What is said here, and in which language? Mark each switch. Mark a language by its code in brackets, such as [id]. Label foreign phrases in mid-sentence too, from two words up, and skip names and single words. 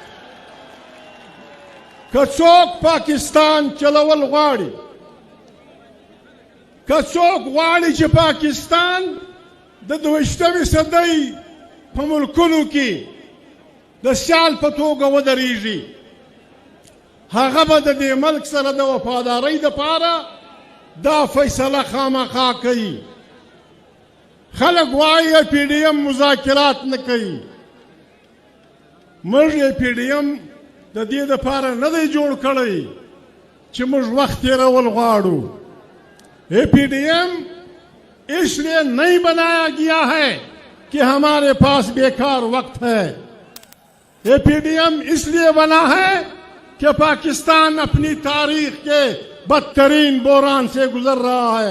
[ps] که څوک پاکستان چلول غواړي، که څوک غواړي چې پاکستان د 22 صدۍ په ملکونو کې د سیال په توګه ودرېږي، هغه به د دې ملک سره د وفادارۍ دپاره دا فیصله خامخا کوي. خلک وایي پی ډي ایم مذاکرات نه کوي. موږ یې پی ډي ایم د دې دپاره نه دی جوړ کړی چې موږ وخت تېرول غواړو. [ur] پی ڈی ایم اس لیے نہیں بنایا گیا ہے کہ ہمارے پاس بیکار وقت ہے. یہ پی ڈی ایم اس لیے بنا ہے کہ پاکستان اپنی تاریخ کے بدترین بحران سے گزر رہا ہے.